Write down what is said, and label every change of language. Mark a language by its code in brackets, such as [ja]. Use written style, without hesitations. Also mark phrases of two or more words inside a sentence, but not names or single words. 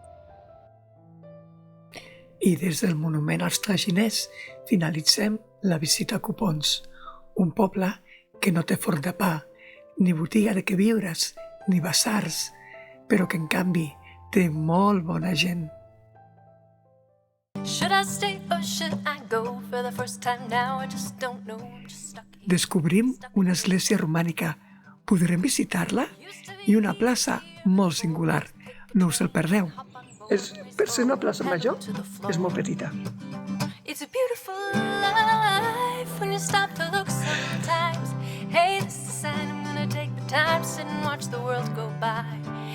[ca] I des del monument als traginers finalitzem la visita a Copons, un poble que no té forn de pa, ni botiga de queviures, ni basars, però que en canvi té molt bona gent. [en] Should I stay or should I go? For the first time now I just don't know. I'm just stuck here. [ca] Descobrim una església romànica. Podrem visitar-la? I una plaça molt singular. No us el perdeu. Per ser una plaça major, és molt petita. [en] It's a beautiful life when you stop to look sometimes. Hey, this is a sign I'm gonna take the time, sit and watch the world go by.